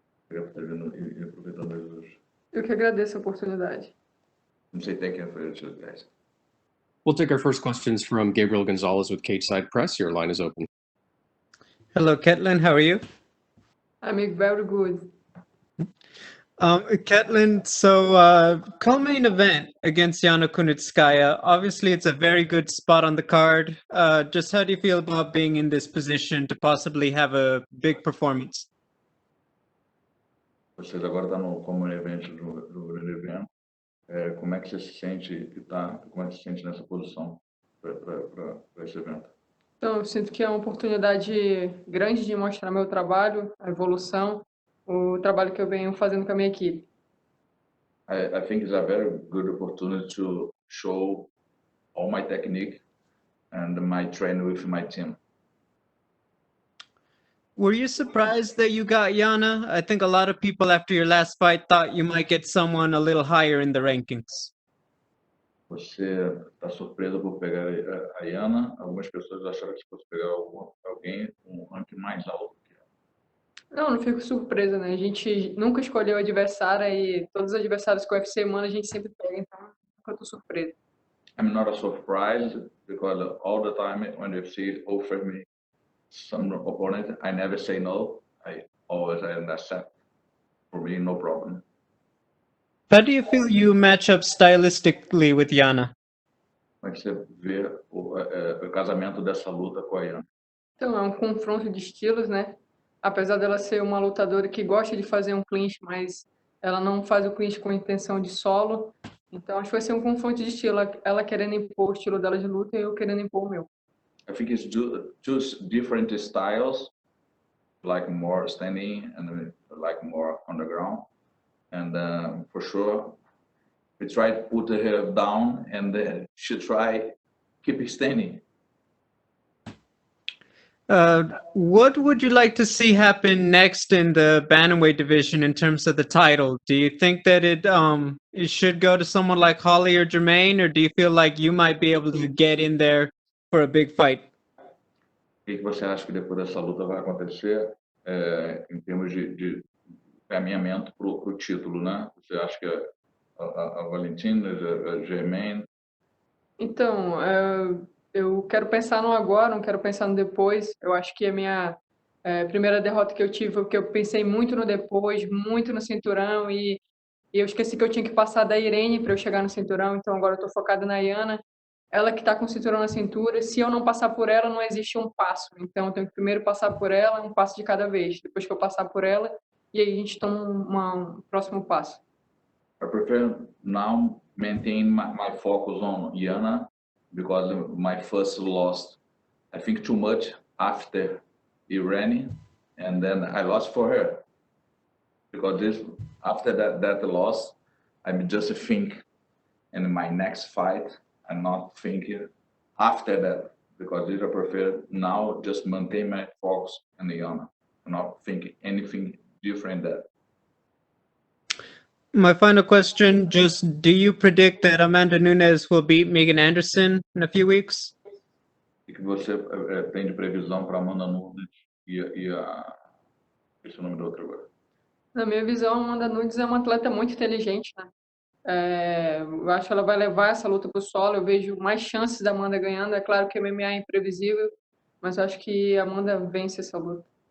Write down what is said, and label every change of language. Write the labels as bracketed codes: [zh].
[pt] Obrigado por ter vindo e aproveitando as duas. Eu que agradeço a oportunidade. Não sei até quem foi os guys. [en] We'll take our first questions from Gabriel Gonzalez with Cageside Press. Your line is open. Hello, Ketlen. How are you? I'm very good. Ketlen, so co-main event against Yana Kunitskaya. Obviously, it's a very good spot on the card. Just how do you feel about being in this position to possibly have a big performance? [pt] Vocês agora estão no como evento do grande evento. Como é que você se sente como é que se sente nessa posição para esse evento? Então, eu sinto que é uma oportunidade grande de mostrar meu trabalho, a evolução, o trabalho que eu venho fazendo com a minha equipe. [en] I think it's a very good opportunity to show all my technique and my training with my team. Were you surprised that you got Yana? I think a lot of people after your last fight thought you might get someone a little higher in the rankings. [pt] Você está surpresa por pegar a Yana? Algumas pessoas acharam que você fosse pegar alguém com um ranking mais alto que ela. Não fico surpresa, né? A gente nunca escolheu o adversário e todos os adversários que o UFC manda a gente sempre pega, então nunca tô surpresa. [en] I'm not surprised because all the time when the UFC offers me some opponent, I never say no. I always accept. For me, no problem. How do you feel you match up stylistically with Yana? [pt] Como é que você vê o casamento dessa luta com a Yana? Então, é um confronto de estilos, né? Apesar dela ser uma lutadora que gosta de fazer um clinch, mas ela não faz o clinch com intenção de solo. Então, acho que vai ser um confronto de estilo. Ela querendo impor o estilo dela de luta e eu querendo impor o meu. [en] I think it's just different styles, like more standing and like more on the ground. And for sure, we try to put her down and she try keep standing. What would you like to see happen next in the bantamweight division in terms of the title? Do you think that it should go to someone like Holly or Jermaine, or do you feel like you might be able to get in there for a big fight? [pt] O que você acha que depois dessa luta vai acontecer em termos de caminhamento para o título, né? Você acha que a Valentina, a Germaine? Então, eu quero pensar no agora, não quero pensar no depois. Eu acho que a minha primeira derrota que eu tive foi porque eu pensei muito no depois, muito no cinturão e eu esqueci que eu tinha que passar da Irene para eu chegar no cinturão. Então agora eu estou focada na Yana, ela que está com o cinturão na cintura. Se eu não passar por ela, não existe um passo. Então eu tenho que primeiro passar por ela, um passo de cada vez. Depois que eu passar por ela, e aí a gente toma um próximo passo. [en] I prefer now maintain my focus on Yana because my first loss, I think too much after Irene, and then I lost for her because after that loss, I'm just think in my next fight. I'm not thinking after that because I prefer now just maintain my focus on Yana, not thinking anything different than that. My final question, just do you predict that Amanda Nunes will beat Megan Anderson in a few weeks? [pt] O que você tem de previsão para Amanda Nunes esse é o nome do outro agora? Na minha visão, a Amanda Nunes é uma atleta muito inteligente, né? Eu acho que ela vai levar essa luta para o solo. Eu vejo mais chances da Amanda ganhando. É claro que a MMA é imprevisível, mas eu acho que a Amanda vence essa luta.